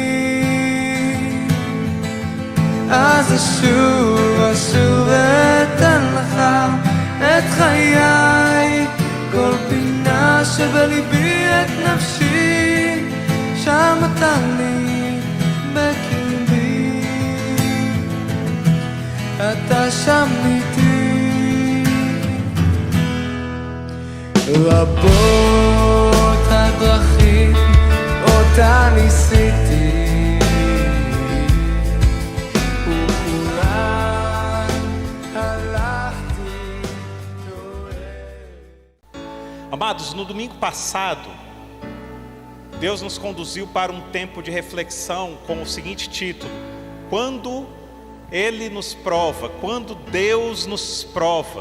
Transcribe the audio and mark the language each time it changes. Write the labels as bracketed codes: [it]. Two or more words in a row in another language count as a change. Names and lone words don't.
[he] אז אשוב ואתן לך את חיי, כל פינה שבליבי את נפשי, שם אתה לי בקרבי, אתה שם איתי. רבות הדרכים אותה ניסיתי, [pt] Amados, no domingo passado, Deus nos conduziu para um tempo de reflexão com o seguinte título: Quando Ele nos prova, quando Deus nos prova.